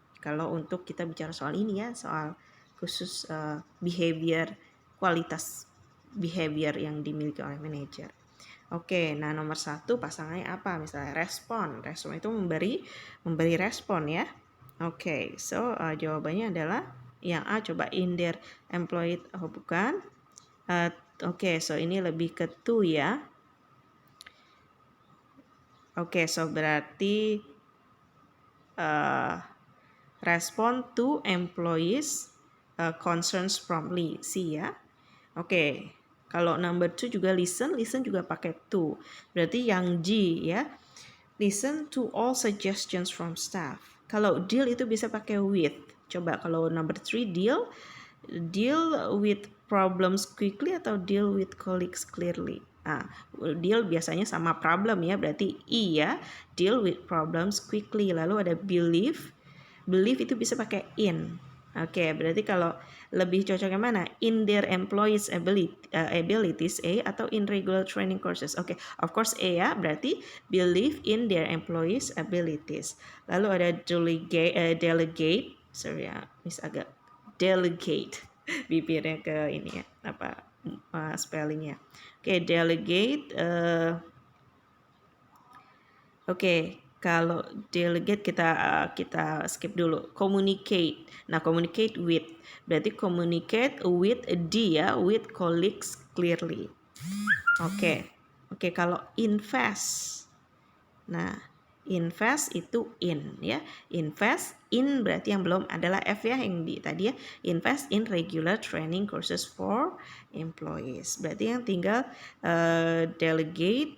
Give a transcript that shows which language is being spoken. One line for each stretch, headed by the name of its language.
Indonesian: Kalau untuk kita bicara soal ini ya, soal
English: khusus behavior,
Indonesian: kualitas behavior yang dimiliki oleh manajer. Oke, nah nomor 1 pasangannya apa? Misalnya respon itu memberi respon ya. Oke, so jawabannya adalah yang A. Coba in their employed, bukan. Oke, so ini lebih ke to ya. Oke, so berarti
English: respond to employees concerns promptly, C ya.
Indonesian: Oke, kalau number 2 juga listen juga pakai to. Berarti yang G ya.
English: Listen to all suggestions from staff.
Indonesian: Kalau deal itu bisa pakai with. Coba kalau
English: number 3 deal with problems quickly atau deal with colleagues clearly.
Indonesian: Deal biasanya sama problem ya, berarti I ya,
English: deal with problems quickly.
Indonesian: Lalu ada believe itu bisa pakai in. Oke, berarti kalau lebih cocoknya mana?
English: In their employees abilities A
Indonesian: atau
English: in regular training courses. Oke, of course A ya,
Indonesian: berarti
English: believe in their employees abilities.
Indonesian: Lalu ada delegate, sorry ya, Miss agak delegate bibirnya ke ini ya, apa spellingnya. Oke, delegate. Oke, kalau delegate kita skip dulu. Communicate. Nah, communicate with.
English: Berarti communicate with dia, with colleagues clearly.
Indonesian: Oke. Oke, kalau invest. Nah, invest itu in ya.
English: Invest in
Indonesian: berarti yang belum adalah F ya, yang di tadi ya.
English: Invest in regular training courses for employees.
Indonesian: Berarti yang tinggal delegate.